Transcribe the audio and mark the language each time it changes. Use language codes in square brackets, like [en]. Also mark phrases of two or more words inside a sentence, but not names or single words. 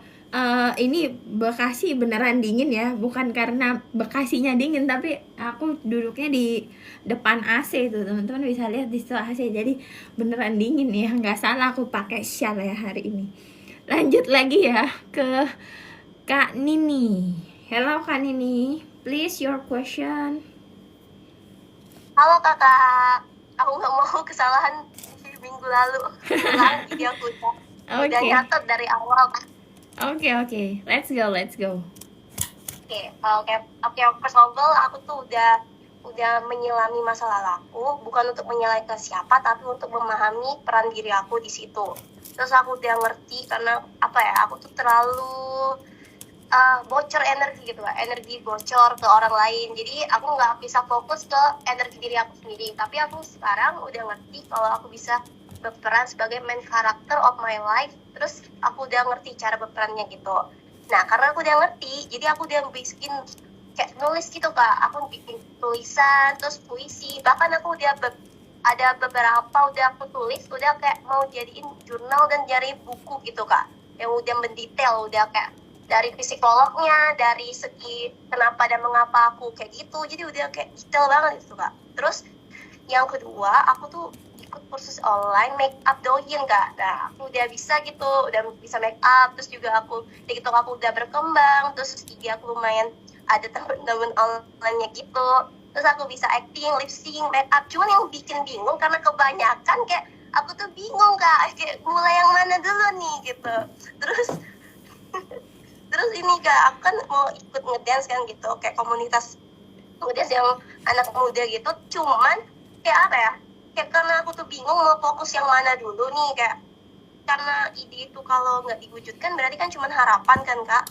[id] Ini Bekasi beneran dingin ya, bukan karena Bekasinya dingin, tapi aku duduknya di depan AC tuh, teman-teman bisa lihat di situ AC, jadi beneran dingin ya, nggak salah aku pakai shawl ya hari ini. Lanjut lagi ya ke Kak Nini. [en] Hello Kak Nini, please your question. [id] Halo kakak, aku nggak mau kesalahan minggu lalu. Jadi aku udah nyatet dari awal. Oke, [en] let's go. Oke, first of all, [id] aku tuh udah menyelami masa lalu aku, bukan untuk menyalahkan siapa, tapi untuk memahami peran diri aku di situ. Terus aku udah ngerti karena apa ya, aku tuh terlalu bocor energi gitu lah, energi bocor ke orang lain. Jadi aku nggak bisa fokus ke energi diri aku sendiri. Tapi aku sekarang udah ngerti kalau aku bisa berperan sebagai [en] main character of my life. [id] Terus aku udah ngerti cara berperannya gitu. Nah karena aku udah ngerti, jadi aku udah bikin kayak nulis gitu Kak. Aku bikin tulisan, terus puisi. Bahkan aku udah ada beberapa udah aku tulis, udah kayak mau jadiin jurnal dan jadi buku gitu Kak. Yang udah mendetail, udah kayak dari psikolognya, dari segi kenapa dan mengapa aku kayak gitu. Jadi udah kayak detail banget gitu Kak. Terus yang kedua, aku tuh ikut kursus online make up doyin Kak. Nah aku udah bisa gitu, udah bisa make up. Terus juga aku di TikTok aku udah berkembang. Terus IG aku lumayan ada temen-temen online-nya gitu. Terus aku bisa [en] acting, lip sync, make up. [id] Cuman yang bikin bingung karena kebanyakan kayak aku tuh bingung Kak, kayak mulai yang mana dulu nih gitu. Terus ini Kak, aku kan mau ikut ngedance kan gitu, kayak komunitas ngedance yang anak muda gitu. Cuman kayak apa ya, kayak karena aku tuh bingung mau fokus yang mana dulu nih, kayak karena ide itu kalau nggak diwujudkan berarti kan cuma harapan kan Kak.